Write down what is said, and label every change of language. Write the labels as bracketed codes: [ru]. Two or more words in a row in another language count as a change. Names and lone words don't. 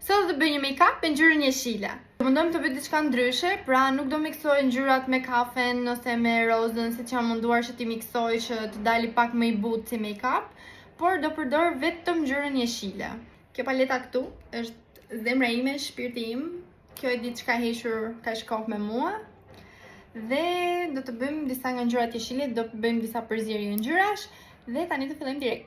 [sq] Sot do bëj një make-up me ngjyrën jeshile. Mundojmë të bëj diçka ndryshe, pra nuk do miksoj ngjyrat me kafen ose me rozën, siç jam munduar që t'i miksoj që të dali pak më i butë si make-up, por do përdor vetëm ngjyrën jeshile. Kjo paleta këtu është zemra ime, shpirti im. Kjo e di çka hequr ka shkof me mua. Dhe do të bëjmë disa nga ngjyrat jeshile, do të bëjmë disa përzierje ngjyrash dhe tani do fillojmë direkt.